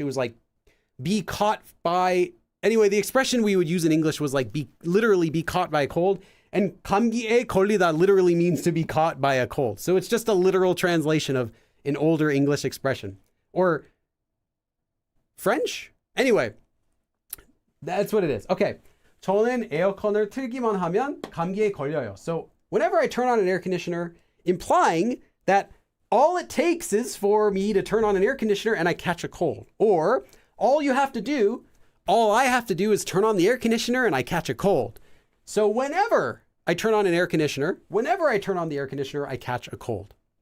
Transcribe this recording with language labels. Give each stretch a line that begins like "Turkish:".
English: It was like be caught by, anyway, the expression we would use in English was like literally be caught by a cold. And
Korean: 감기에 걸리다
English: literally means to be caught by a cold. So it's just a literal translation of an older English expression. Or French? Anyway, that's what it is. Okay.
Korean: 저는 에어컨을 틀기만 하면 감기에 걸려요.
English: So whenever I turn on an air conditioner, implying that all it takes is for me to turn on an air conditioner and I catch a cold. Or all I have to do is turn on the air conditioner and I catch a cold. So whenever I turn on the air conditioner, I catch a cold.